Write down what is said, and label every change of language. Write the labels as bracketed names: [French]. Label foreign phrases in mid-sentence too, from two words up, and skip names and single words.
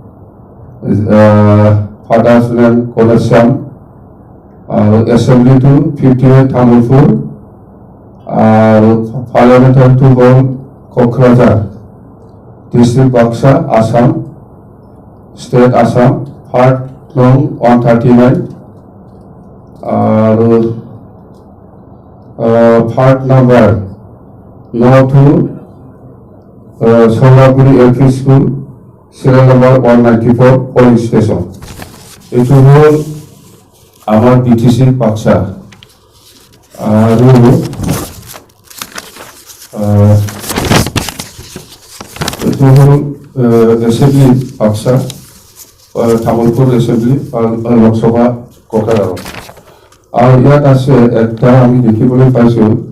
[English] father's name [Assamese] কলেশ্যাম আৰু এছেম্বলিটো 58 তামুলপুৰ আৰু পাৰ্লামেণ্টাৰীটো হ'ল কোকৰাঝাৰ ডিষ্ট্ৰিক্ট বাক্সা আসাম ষ্টেট আসাম [English] part no [Assamese] 139 আৰু [English] part number [Assamese] 92 [English] Solaguri LP School serial number 194 polling station [Assamese] এইটো হ'ল আমাৰ বিটিচি বাক্সা আৰু এইটো হ'ল এছেম্বলি বাক্সা তামুলপুৰ এছেম্বলি লোকসভা কোকৰাঝাৰ আৰু ইয়াত আছে একটা আমি দেখিবলৈ পাইছোঁ